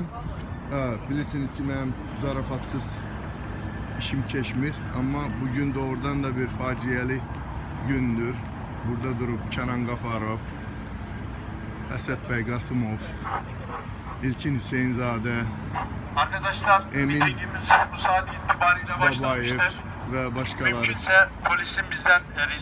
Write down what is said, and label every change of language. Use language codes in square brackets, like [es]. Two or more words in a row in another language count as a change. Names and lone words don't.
[az] Bilirsiniz ki mənim zarafatsız işim keçmir. Ama bugün doğrudan da bir faciəli gündür. Burada durup Kenan Qafarov, Əsəd bəy Qasımov, İlkin Hüseynzadə, [tr] arkadaşlar, Emin mitingimiz bu saat itibariyle Babayev başlamıştır. ve başkaları. Mümkünse polisin bizden